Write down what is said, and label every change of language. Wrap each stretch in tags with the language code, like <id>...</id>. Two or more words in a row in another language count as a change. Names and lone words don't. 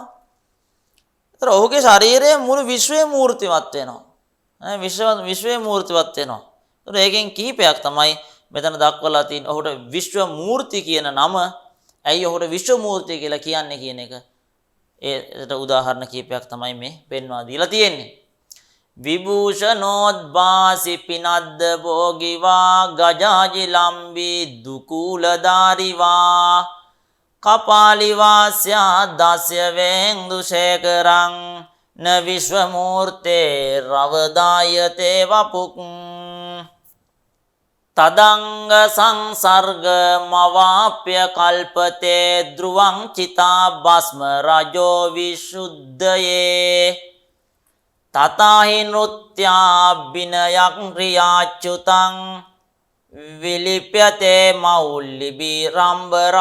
<si>ඒතර ඔහුගේ ශරීරයේ මුළු විශ්වයේ මූර්තිමත් වෙනවා. විශ්වයේ මූර්තිමත් වෙනවා. ඒතර ඒකෙන් කිහිපයක් තමයි මෙතන දක්වලා තියෙන. ඔහුට විශ්ව මූර්ති කියන නම ඇයි ඔහුට විශ්ව මූර්තිය කියලා කියන්නේ කියන එක ඒකට උදාහරණ කිහිපයක් තමයි මේ පෙන්වා දීලා තියෙන්නේ.</si> <sa>විභූෂණෝද්භාසි පිනද්ද භෝගිවා ගජාජි ලම්බි දුකූලධාරිවා කපාලිවාස්යා දස්ය වෙන්දුෂේකරං න විශ්වමූර්තේ රවදායතේ වපුක් තදංග සංසර්ග මවාප්‍ය කල්පතේ ධ්‍රුවං චිතා භස්ම රජෝ විසුද්ධයේ තතාහි නෘත්‍යාභිනයක් ක්‍රියාච්‍යුතං විලිප්‍යතේ මෞල්ලිබි රම්බ</sa>